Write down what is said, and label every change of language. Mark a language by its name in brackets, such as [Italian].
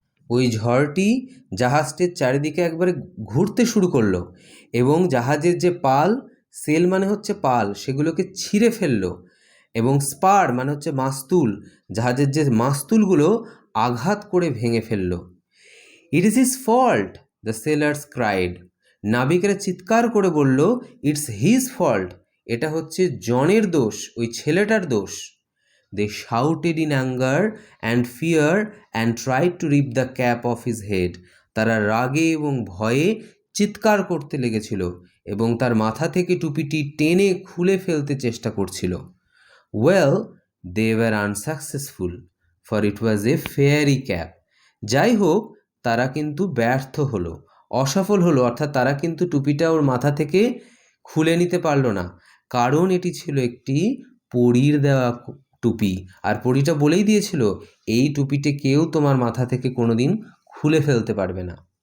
[Bangla] ওই ঝড়টি জাহাজটির চারিদিকে একবারে ঘুরতে শুরু করলো এবং জাহাজের যে পাল, সেল মানে হচ্ছে পাল, সেগুলোকে ছিঁড়ে ফেললো, এবং স্পার মানে হচ্ছে মাস্তুল, জাহাজের যে মাস্তুলগুলো আঘাত করে ভেঙে ফেললো। [English] It is his fault, the sailors cried. [Bangla] নাবিকেরা চিৎকার করে বলল, [English] it's his fault, [Bangla] এটা হচ্ছে জনের দোষ, ওই ছেলেটার দোষ। [English] They shouted in anger and fear and tried to rip the cap off his head. [Bangla] তারা রাগে এবং ভয়ে চিৎকার করতে লেগেছিল এবং তার মাথা থেকে টুপিটি টেনে খুলে ফেলতে চেষ্টা করছিল। [English] Well, they were unsuccessful, for it was a fairy cap. [Bangla] যাই হোক, তারা কিন্তু ব্যর্থ হলো, অসফল হলো, অর্থাৎ তারা কিন্তু টুপিটা ওর মাথা থেকে খুলে নিতে পারলো না, কারণ এটি ছিল একটি পরীর দেওয়া টুপি। আর পরীটা বলেই দিয়েছিল, এই টুপিতে কেউ তোমার মাথা থেকে কোনোদিন খুলে ফেলতে পারবে না।